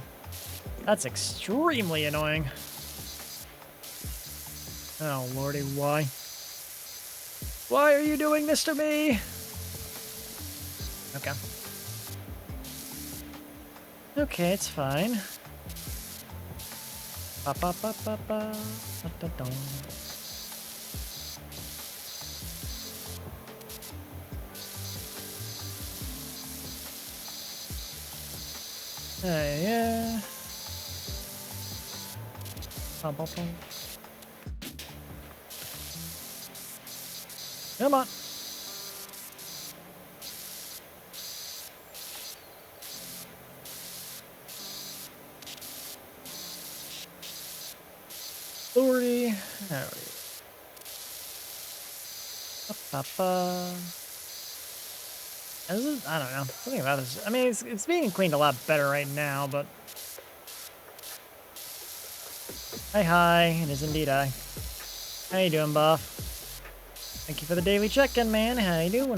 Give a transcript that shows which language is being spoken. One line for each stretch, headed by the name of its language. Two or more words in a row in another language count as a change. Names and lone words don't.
English: That's extremely annoying. Oh, lordy, why? Why are you doing this to me? Okay. Okay, it's fine. Ba ba ba ba ba ba da dum. Yeah. Ba ba ba. Come on. Lordy. There we go. Ba-ba-ba. This is, I don't know. Something about this. I mean, it's being cleaned a lot better right now, but... Hi. It is indeed I. How you doing, Buff? Thank you for the daily check-in, man. How you doing?